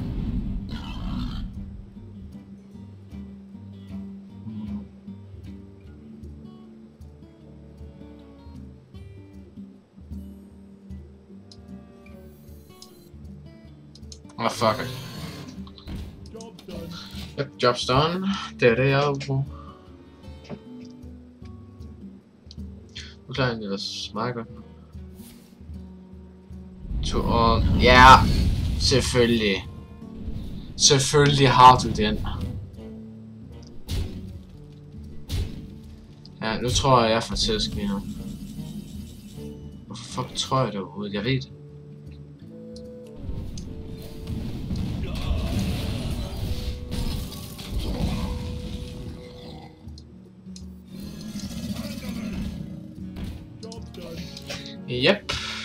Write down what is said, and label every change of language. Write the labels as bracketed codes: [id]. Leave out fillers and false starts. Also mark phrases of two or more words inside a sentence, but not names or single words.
[en] Oh fuck it. Job done. Yep, job's done. [da] Det er det, jeg er på. Nu klarer jeg ellers meget godt. [en] To all. [da] Ja, selvfølgelig. Selvfølgelig har du den. Ja, nu tror jeg får tæsk mere. Hvorfor fuck tror jeg det overhovedet? Jeg ved det. Yep.